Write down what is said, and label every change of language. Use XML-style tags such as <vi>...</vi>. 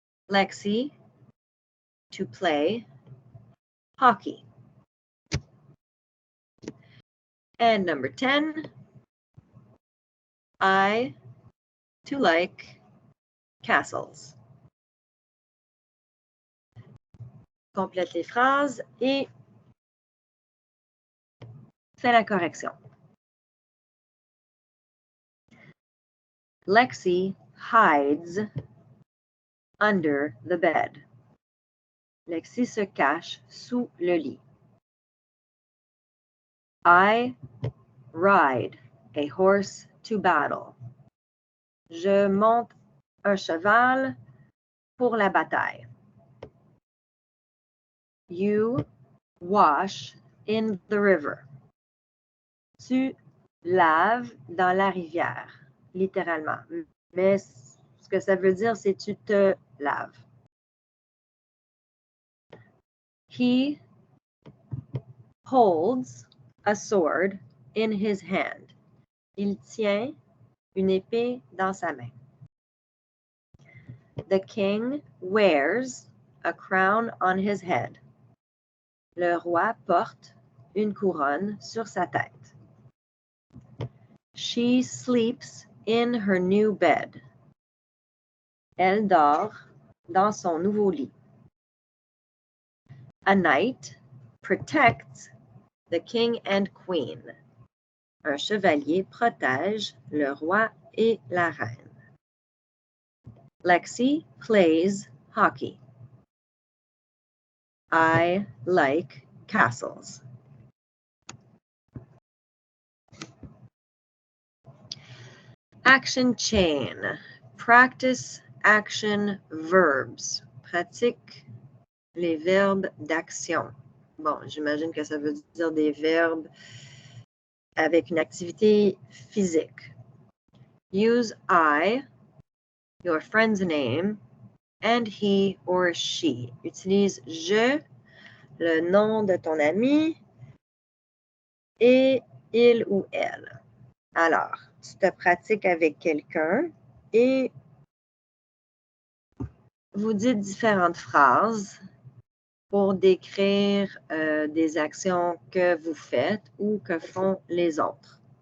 <en>Lexi, to play hockey. And number 10, I, to like castles.</en> <fr>Complète les phrases et fais la correction.</fr> <en>Lexi hides under the bed.</en> <fr>Lexi se cache sous le lit.</fr> <en>I ride a horse to battle.</en> <fr>Je monte un cheval pour la bataille.</fr> <en>You wash in the river.</en> <fr>Tu laves dans la rivière, littéralement. Mais ce que ça veut dire, c'est tu te laves.</fr> <en>He holds a sword in his hand.</en> <fr>Il tient une épée dans sa main.</fr> <en>The king wears a crown on his head.</en> <fr>Le roi porte une couronne sur sa tête.</fr> <en>She sleeps in her new bed.</en> <fr>Elle dort dans son nouveau lit.</fr> <en>A knight protects the king and queen.</en> <fr>Un chevalier protège le roi et la reine.</fr> <en>Lexi plays hockey. I like castles. Action chain. Practice action verbs.</en> <fr>Pratique les verbes d'action. Bon, j'imagine que ça veut dire des verbes avec une activité physique. Use I, your friend's name, and he or she. Utilise je, le nom de ton ami, et il ou elle. Alors, tu te pratiques avec quelqu'un et vous dites différentes phrases pour décrire des actions que vous faites ou que font les autres.</fr>